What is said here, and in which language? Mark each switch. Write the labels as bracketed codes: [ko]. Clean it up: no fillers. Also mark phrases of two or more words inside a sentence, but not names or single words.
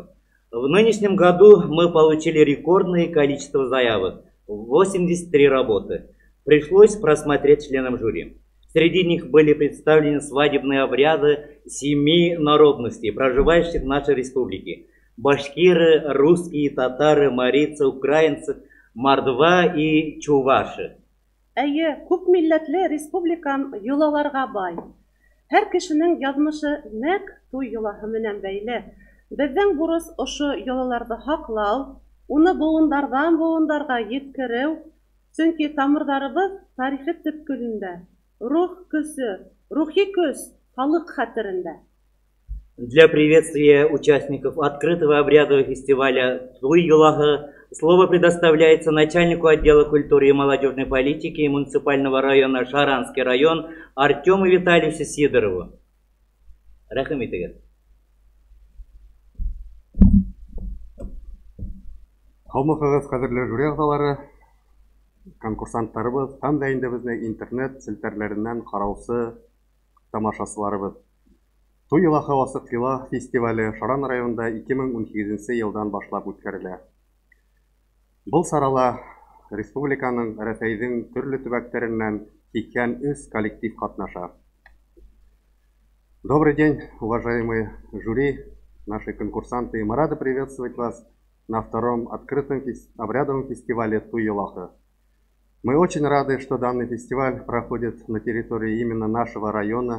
[ru] В нынешнем году мы получили рекордное количество заявок – 83 работы. Пришлось просмотреть членам жюри. Среди них были представлены свадебные обряды 7 народностей, проживающих в нашей республике. Башкиры, русские, татары, марийцы, украинцы, мордва и чуваши. [ba] Әйе, күп милләтле республикам йолаларга бай. Һәр кешенең яҙмышы нәҡ туй йолаһы менән бәйле. Беҙҙең бурыс ошо йолаларҙы һаҡлау, уны быуындарҙан быуындарға еткереү, сөнки тамырҙарыбыҙ тарихи төпкөлөндә. Рух көсө, рухи көс халыҡ хәтерендә. [ru] Для приветствия участников открытого обрядового фестиваля Туй-Юлаха слово предоставляется начальнику отдела культуры и молодежной политики муниципального района Шаранский район Артему Витальевичу Сидорову. [ba] Рахмет. Һаумыһығыҙ, ҡәҙерле жюри ағзалары, конкурсанттарыбыҙ һәм дә инде безнең интернет селтәрләренән ҡараусы тамашасыларыбыҙ. Туй-Юлаһы Васыҡ йола фестивале Шаран районында 2018 йылдан башлап үткәрелә. Был сарала республиканың, Рәсәйҙең төрлө төбәктәренән киткән 3 коллектив ҡатнаша. [ru] Добрый день, уважаемые жюри, наши конкурсанты. Мы рады приветствовать вас на втором открытом обрядовом фестивале Туй-Юлаха. Мы очень рады, что данный фестиваль проходит на территории именно нашего района.